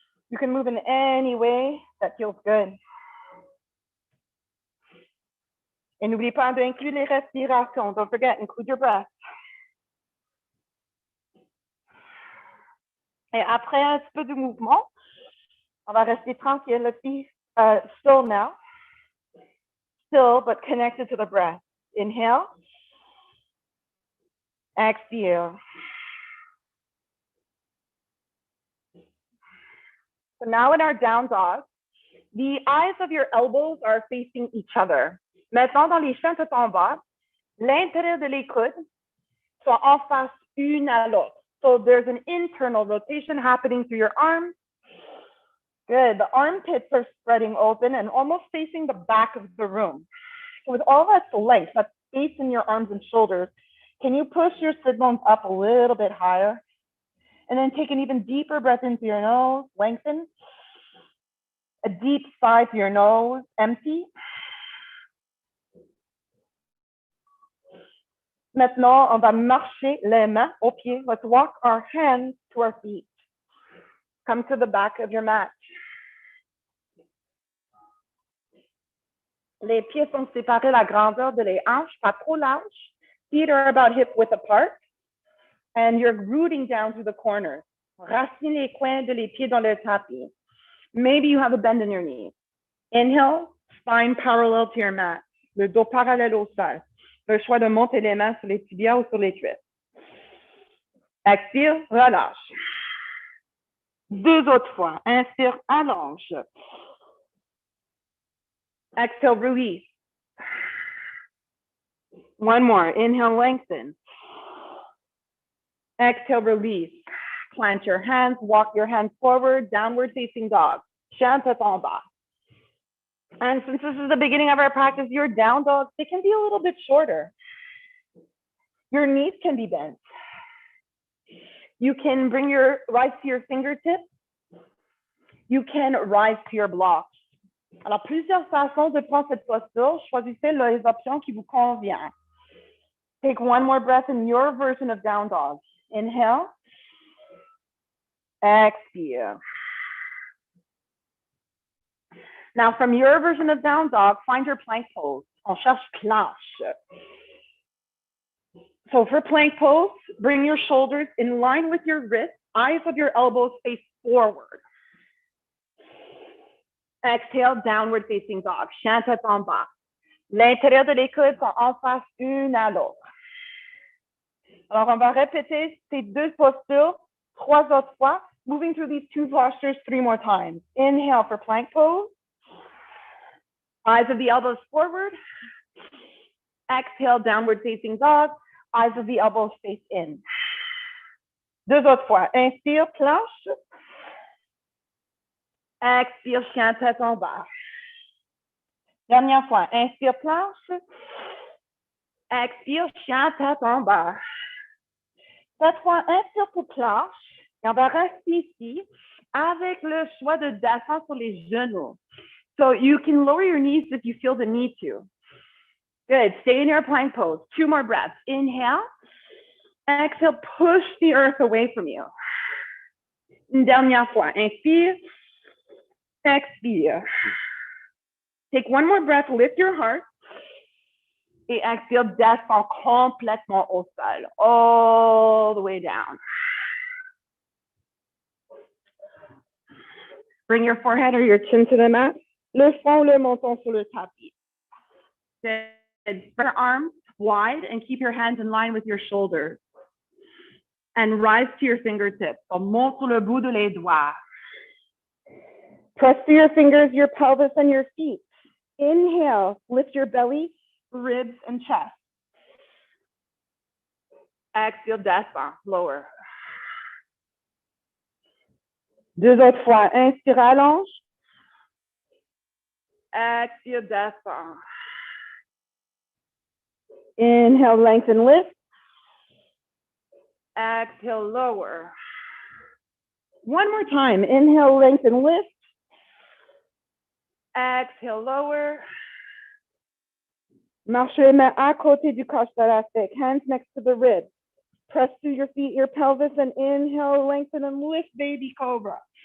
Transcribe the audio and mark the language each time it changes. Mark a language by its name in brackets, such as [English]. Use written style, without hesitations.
[English] You can move in any way that feels good. [French] Et n'oublie pas d'inclure les respirations. [English] Don't forget, include your breath. [French] Et après un petit peu de mouvement, on va rester tranquille. [English] Let's be still now. Still, but connected to the breath. Inhale. Exhale. So now in our down dog, the eyes of your elbows are facing each other. [French] Maintenant, dans les chiens tête en bas, l'intérieur de les coudes sont en face une à l'autre. [English] So there's an internal rotation happening through your arms. Good. The armpits are spreading open and almost facing the back of the room. So with all that length, that space in your arms and shoulders, can you push your sit bones up a little bit higher? And then take an even deeper breath into your nose, lengthen. A deep sigh through your nose, empty. [French] Maintenant, on va marcher les mains aux pieds. [English] Let's walk our hands to our feet. Come to the back of your mat. [French] Les pieds sont séparés la grandeur de les hanches, pas trop large. [English] Feet are about hip width apart. And you're rooting down through the corners. [French] Racine les coins de les pieds dans le tapis. [English] Maybe you have a bend in your knees. Inhale, spine parallel to your mat. [French] Le dos parallèle au sol. Le choix de monter les mains sur les tibias ou sur les cuisses. Expire, relâche. Deux autres fois. Inspire, allonge. [English] Exhale, release. One more. Inhale, lengthen. Exhale, release. Plant your hands, walk your hands forward, downward facing dog. [French] Chien tête en bas. [English] And since this is the beginning of our practice, your down dogs, they can be a little bit shorter. Your knees can be bent. You can bring your rise to your fingertips. You can rise to your blocks. [French] Alors, plusieurs façons de prendre cette posture. Choisissez les options qui vous conviennent. [English] Take one more breath in your version of down dog. Inhale. Exhale. Now, from your version of down dog, find your plank pose. [French] On cherche planche. [English] So for plank pose, bring your shoulders in line with your wrists, eyes of your elbows face forward. Exhale, downward facing dog. [French] Chien tête en bas. L'intérieur de les coudes sont en face une à l'autre. Alors, on va répéter ces deux postures 3 autres fois, [English] moving through these 2 postures 3 more times. Inhale for plank pose. Eyes of the elbows forward. Exhale, downward facing dog. Eyes of the elbows face in. [French] Deux autres fois. Inspire, planche. Expire, chien tête en bas. Dernière fois. Inspire, planche. Expire, chien tête en bas. Cette fois, inspire pour planche. Et on va rester ici avec le choix de descendre sur les genoux. [English] So you can lower your knees if you feel the need to. Good. Stay in your plank pose. 2 more breaths. Inhale. Exhale. Push the earth away from you. [French] Une dernière fois. Inspire. Expire. [English] Take one more breath. Lift your heart. [French] Et expire. Descend complètement au sol. [English] All the way down. Bring your forehead or your chin to the mat. [French] Le front, le menton sur le tapis. [English] Spread your arms wide and keep your hands in line with your shoulders. And rise to your fingertips. [French] So monte sur le bout de les doigts. [English] Press through your fingers, your pelvis, and your feet. Inhale, lift your belly, ribs, and chest. Exhale, descend, lower. [French] Deux autres fois. Inspire, allonge. [English] Exhale, descend. Inhale, lengthen, lift. Exhale, lower. One more time. Inhale, lengthen, lift. Exhale, lower. [French] Marchez les mains à côté du corps thoracique. [English] Hands next to the ribs. Press through your feet, your pelvis, and inhale, lengthen, and lift, baby cobra.